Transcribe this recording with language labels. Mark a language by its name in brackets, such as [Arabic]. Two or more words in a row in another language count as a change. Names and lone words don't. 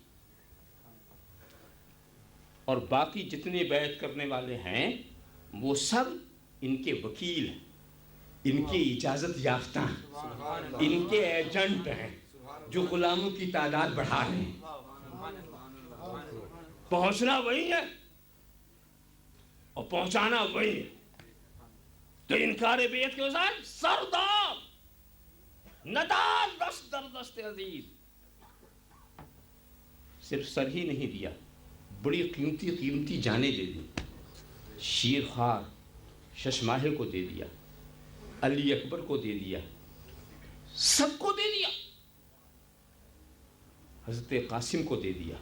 [Urdu] اور باقی جتنے بیعت کرنے والے ہیں وہ سب ان کے وکیل ہیں، ان کی اجازت یافتہ ہیں، ان کے ایجنٹ ہیں. جو غلاموں کی تعداد بڑھا رہے ہیں. پہنچنا وہی ہے اور پہنچانا وہی ہے. تو انکار بیعت کے وزار [Persian] سردار ندار دست در دست عزیز. [Urdu] صرف سر ہی نہیں دیا، بڑی قیمتی قیمتی جانیں دے دی. شیر خوار ششماہے کو دے دیا، علی اکبر کو دے دیا، سب کو دے دیا. حضرت قاسم کو دے دیا.